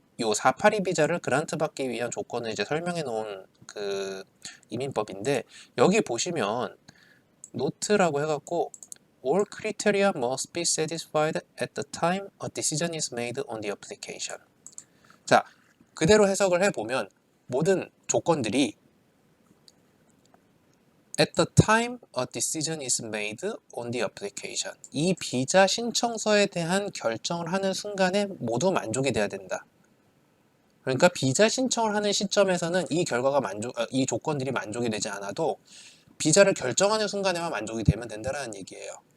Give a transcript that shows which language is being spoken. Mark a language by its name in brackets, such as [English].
[Korean] 요 482 비자를 그란트 받기 위한 조건을 이제 설명해 놓은 그 이민법인데 여기 보시면 노트라고 해갖고 [English] All criteria must be satisfied at the time a decision is made on the application. [Korean] 자, 그대로 해석을 해보면 모든 조건들이 [English] At the time a decision is made on the application. [Korean] 이 비자 신청서에 대한 결정을 하는 순간에 모두 만족이 돼야 된다. 그러니까 비자 신청을 하는 시점에서는 이 조건들이 만족이 되지 않아도 비자를 결정하는 순간에만 만족이 되면 된다는 얘기예요.